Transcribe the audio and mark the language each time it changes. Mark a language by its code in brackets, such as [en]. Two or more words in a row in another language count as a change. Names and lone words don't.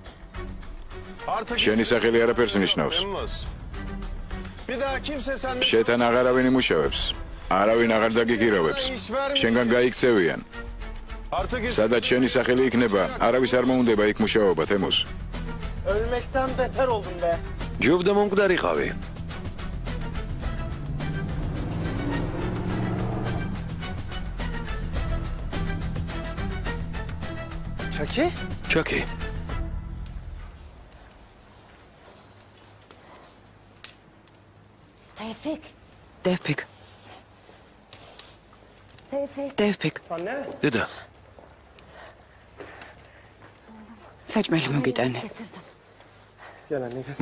[ka] შენი სახელი არაფერს ნიშნავს. შეთან აღარავინ იმუშავებს. არავინ აღარ დაგიგიროვებს. შენგან გაიქცევიან. სადაც შენი სახელი იქნება, არავის არ მოუნდება იქ მუშაობა, თემუზ. [tr] Ölmekten beter oldum be. [ka] ჯობდა მომკვდარიყავი. [tr] Çaki? [ka] ჩაკი, [tr] Tevfik. Tevfik. Tevfik. Tevfik. Anne. [ka] დედა, საჭმელი მოგიტანე. [tr] Getirdim. Gel anne gel.